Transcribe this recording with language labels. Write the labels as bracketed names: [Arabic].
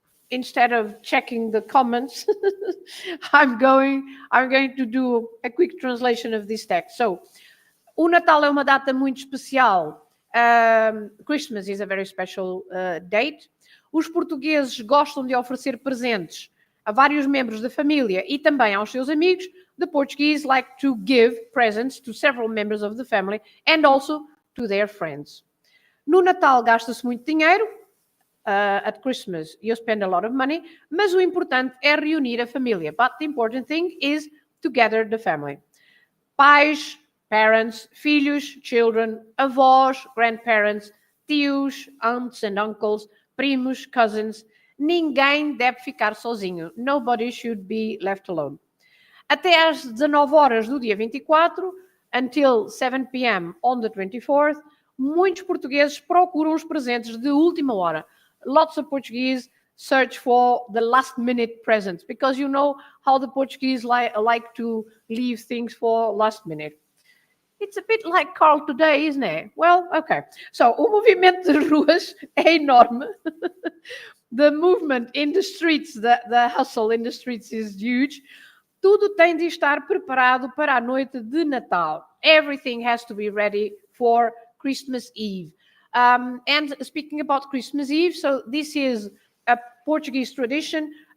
[English] Instead of checking the comments, I'm going to do a quick translation of this text. [Portuguese] So, o Natal é uma data muito especial. [English] Christmas is a very special date. [Portuguese] Os portugueses gostam de oferecer presentes a vários membros da família e também aos seus amigos. [English] The Portuguese like to give presents to several members of the family and also to their friends. [Portuguese] No Natal gasta-se muito dinheiro. [English] At Christmas, you spend a lot of money, [Portuguese] mas o importante é reunir a família. [English] But the important thing is to gather the family. Pais, parents, filhos, children, avós, grandparents, tios, aunts and uncles, primos, cousins. [Portuguese] Ninguém deve ficar sozinho. [English] Nobody should be left alone. [Portuguese] Até às 19 horas do dia 24, [English] until 7 p.m. on the 24th, [Portuguese] muitos portugueses procuram os presentes de última hora. [English] Lots of Portuguese search for the last minute presents because you know how the Portuguese like to leave things for last minute. It's a bit like Carl today, isn't it? Well, okay. [Portuguese] So, o movimento de ruas é enorme. [English] The movement in the streets, the hustle in the streets is huge. [Portuguese] Tudo tem de estar preparado para a noite de Natal. [English] Everything has to be ready for Christmas Eve. And speaking about Christmas Eve, so this is a Portuguese tradition.